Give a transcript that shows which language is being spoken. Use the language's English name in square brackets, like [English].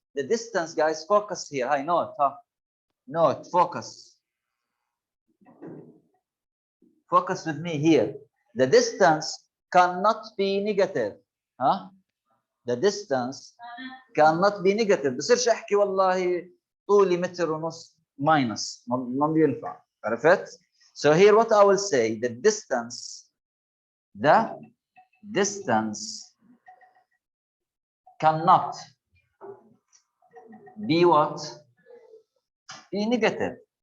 [English] The distance, guys, focus here. I know it, huh? Note, focus. Focus with me here. The distance cannot be negative. Huh? the distance cannot be negative. [Arabic] بصيرش احكي والله طولي متر ونص minus ما بينفع. عرفت؟ [English] So here what I will say, the distance cannot be what? Be negative.